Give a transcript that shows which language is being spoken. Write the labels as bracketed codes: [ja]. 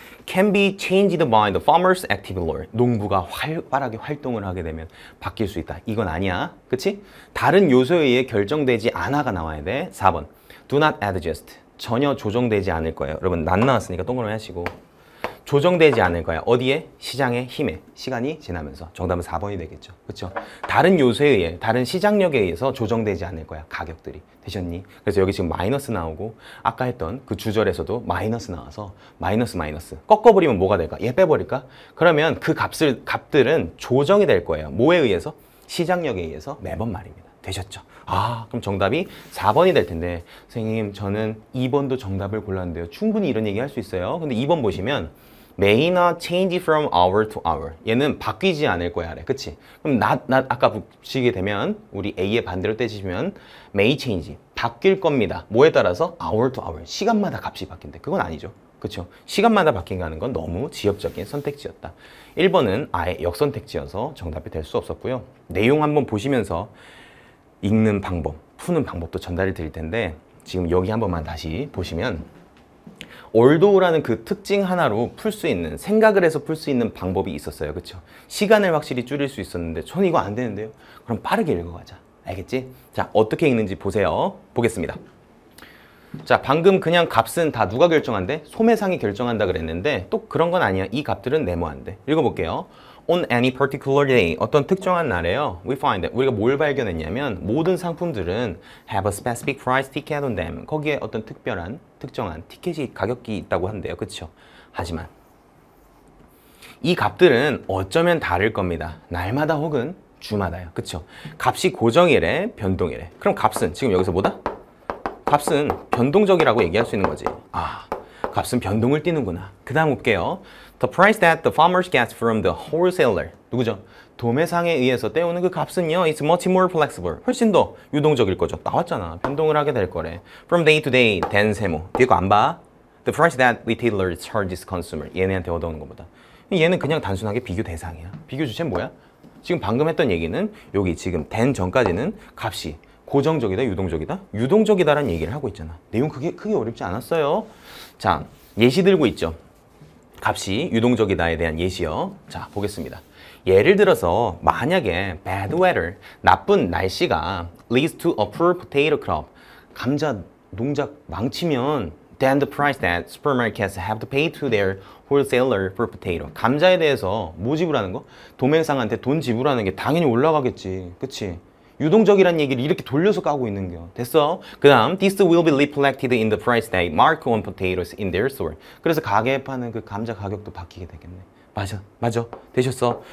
[en] Can be changed by the farmer's active role. [ko] 농부가 활발하게 활동을 하게 되면 바뀔 수 있다. 이건 아니야. 그치? 다른 요소에 의해 결정되지 않아가 나와야 돼. [en] 4번. Do not adjust. [ko] 전혀 조정되지 않을 거예요. 여러분, 난 나왔으니까 동그라미 하시고. 조정되지 않을 거야. 어디에? 시장의 힘에. 시간이 지나면서. 정답은 4번이 되겠죠. 그렇죠? 다른 요소에 의해, 다른 시장력에 의해서 조정되지 않을 거야. 가격들이. 되셨니? 그래서 여기 지금 마이너스 나오고 아까 했던 그 주절에서도 마이너스 나와서 마이너스. 꺾어버리면 뭐가 될까? 얘 빼버릴까? 그러면 그 값들은 조정이 될 거예요. 뭐에 의해서? 시장력에 의해서 매번 말입니다. 되셨죠? 그럼 정답이 4번이 될 텐데 선생님 저는 2번도 정답을 골랐는데요. 충분히 이런 얘기 할 수 있어요. 근데 2번 보시면 [en] may not change from hour to hour. [ko] 얘는 바뀌지 않을 거야. 그래. 그치? 그럼 아까 붙이게 되면 우리 A의 반대로 떼시면 [en] may change. [ko] 바뀔 겁니다. 뭐에 따라서? [en] hour to hour. [ko] 시간마다 값이 바뀐대. 그건 아니죠. 그쵸? 시간마다 바뀐다는 건 너무 지엽적인 선택지였다. 1번은 아예 역선택지여서 정답이 될 수 없었고요. 내용 한번 보시면서 읽는 방법, 푸는 방법도 전달을 드릴 텐데 지금 여기 한 번만 다시 보시면 올도라는 그 특징 하나로 풀 수 있는, 생각을 해서 풀 수 있는 방법이 있었어요. 그렇죠? 시간을 확실히 줄일 수 있었는데 전 이거 안 되는데요? 그럼 빠르게 읽어가자. 알겠지? 자, 어떻게 읽는지 보세요. 보겠습니다. 자, 방금 그냥 값은 다 누가 결정한대? 소매상이 결정한다 그랬는데 또 그런 건 아니야. 이 값들은 메모한대. 읽어볼게요. [en] On any particular day, [ko] 어떤 특정한 날에요. [en] We find that [ko] 우리가 뭘 발견했냐면 모든 상품들은 [en] have a specific price ticket on them. [ko] 거기에 어떤 특별한, 특정한 티켓이 가격이 있다고 한대요. 그렇죠? 하지만 이 값들은 어쩌면 다를 겁니다. 날마다 혹은 주마다요. 그렇죠? 값이 고정이래, 변동이래. 그럼 값은 지금 여기서 뭐다? 값은 변동적이라고 얘기할 수 있는 거지. 아, 값은 변동을 띠는구나. 그 다음 볼게요. [en] The price that the farmers get from the wholesaler. [ko] 누구죠? 도매상에 의해서 떼오는 그 값은요, [en] it's much more flexible. [ko] 훨씬 더 유동적일 거죠. 나왔잖아. 변동을 하게 될 거래. [en] From day to day, [ko] 된 세모. 뒤에 거 안 봐. [en] The price that retailer charges consumer. [ko] 얘네한테 얻어오는 것보다. 얘는 그냥 단순하게 비교 대상이야. 비교 주체는 뭐야? 지금 방금 했던 얘기는 여기 지금 된 전까지는 값이 고정적이다, 유동적이다? 유동적이다라는 얘기를 하고 있잖아. 내용 크게 어렵지 않았어요. 자, 예시 들고 있죠. 값이 유동적이다에 대한 예시요. 자, 보겠습니다. 예를 들어서 만약에 [en] bad weather, [ko] 나쁜 날씨가 [en] leads to a poor potato crop, [ko] 감자 농작 망치면 [en] then the price that supermarkets have to pay to their wholesaler for potato. [ko] 감자에 대해서 뭐 지불하는 거? 도매상한테 돈 지불하는 게 당연히 올라가겠지. 그치? 유동적이란 얘기를 이렇게 돌려서 까고 있는 겨. 됐어? 그 다음 [en] This will be reflected in the price tag marked on potatoes in their store. [ko] 그래서 가게에 파는 그 감자 가격도 바뀌게 되겠네. 맞아. 되셨어?